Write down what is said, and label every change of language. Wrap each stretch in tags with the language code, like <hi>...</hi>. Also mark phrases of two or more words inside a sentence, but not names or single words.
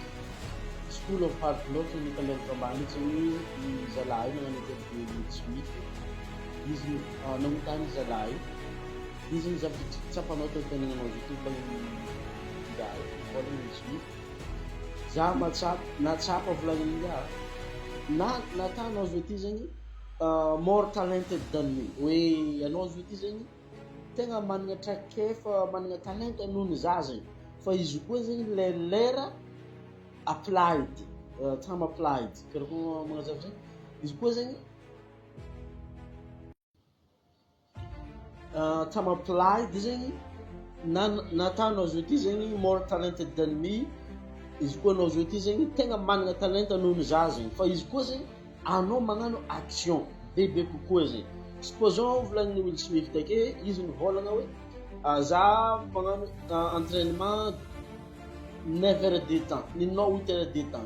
<mg>School of Hard Knocks ny talenta ambany zany zalahy nagnano interview Will Smith. Izy namontany zalahy. Izy ny zavatra tsapanao tao tenananao YouTube bagny vola Will Smith. Za natsapa volagniny ya. Natanao zao ty zany</mg> <en>more talented than me.</en> <mg>Hoe anao zao ty zany tegna managna trakefa, managna talenta noho ny za zany. Fa izy koa zany lera</mg> <en>applied, time applied.</en> <mg>Karaha magnazava zany. Izy koa zany</mg> <en>time applied</en> <mg>zany natanao zao ty zany</mg> <en>more talented than me.</en> <mg>Izy koa anao zao ty zany tegna managna talenta noho ny za zany. Fa izy koa zany anao magnano action bebe kokoa zany. Supposons volagnin'ny Will Smith take izy nivolagna hoe za magnano entraînement</mg> <fr>9 heures de temps,</fr> <mg>ninao</mg> <fr>8 heures de temps.</fr>